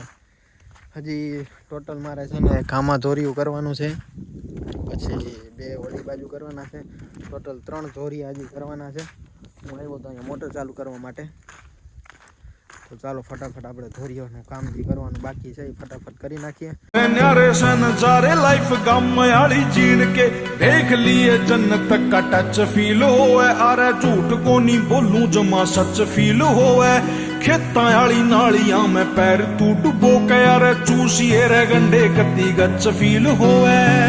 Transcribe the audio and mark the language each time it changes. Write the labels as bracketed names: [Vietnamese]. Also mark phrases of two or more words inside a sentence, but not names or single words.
[Gujarati] હજી ટોટલ મારે છે ને કામાં ધોરિયું કરવાનું છે, પછી 2 ઓલી બાજુ કરવાના છે. ટોટલ 3 ધોરિયા હજી કરવાના છે. હું આવ્યો તો અહીંયા મોટર ચાલુ કરવા માટે. તો ચાલો ફટાફટ આપણે ધોરિયાનું કામ જે કરવાનું બાકી છે એ ફટાફટ કરી નાખીએ. [Haryanvi] न्यारे से नजारे लाइफ गम वाली जीण के देख लिए जन्नत का टच फील होवे. अरे झूठ को नहीं बोलूं जमा सच फील होवे. खेता वाली नालियां में पैर तू डुबो के अरे चूसिए रे गंडे कती गच फील होवे.